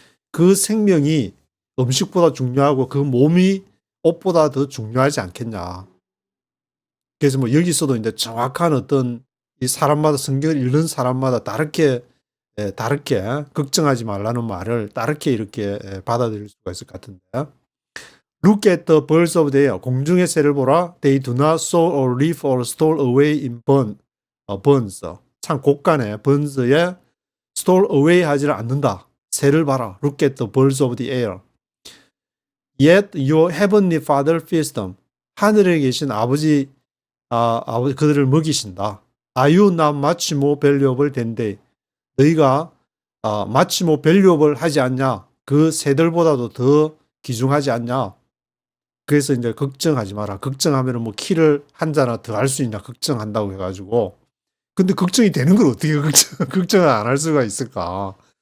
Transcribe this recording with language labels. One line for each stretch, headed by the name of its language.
Korean: 그 생명이 음식보다 중요하고 그 몸이 옷보다 더 중요하지 않겠냐. 그래서 뭐 여기서도 이제 정확한 어떤 이 사람마다 성경을 읽는 사람마다 다르게 걱정하지 말라는 말을 다르게 이렇게 받아들일 수가 있을 것 같은데.
English: Look at the birds of the air.
Korean: 공중의 새를 보라.
English: They do not sow or reap or store away in burns.
Korean: 참 곡간에 burns에
English: store away
Korean: 하지를 않는다. 새를 봐라.
English: Look at the birds of the air. Yet your heavenly Father feeds them.
Korean: 하늘에 계신 아버지 그들을 먹이신다.
English: Are you not much more valuable than they?
Korean: 너희가
English: much more valuable
Korean: 하지 않냐? 그 새들보다도 더 귀중하지 않냐? 그래서 이제 걱정하지 마라. 걱정하면은 뭐 키를 한 자나 더 할 수 있냐? 걱정한다고 해가지고. 근데 걱정이 되는 걸 어떻게 걱정을 안 할 수가 있을까?